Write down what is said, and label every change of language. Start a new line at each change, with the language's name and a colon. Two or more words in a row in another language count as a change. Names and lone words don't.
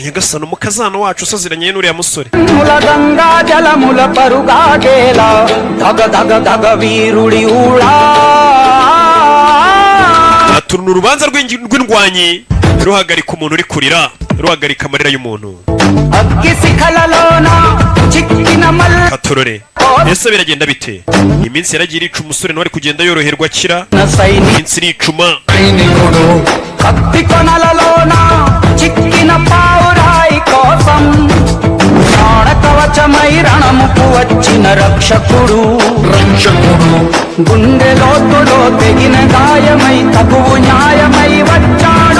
Kinyarwanda: Nyagasani, umukazana wacu usaziranye n'uriya musore. Aturuna urubanza rw'indwanyi, ruhagarika umuntu uri kurira, ruhagarika amarira y'umuntu. Katorore. Ese biragenda bite? Iminsi yaragiye irica, umusore nawe ari kugenda yoroherwa akira. Iminsi iricuma.
Telugu: రక్షకుడు గుండె లోతులో తెగిన గాయమై తగువు న్యాయమై వచ్చాడు.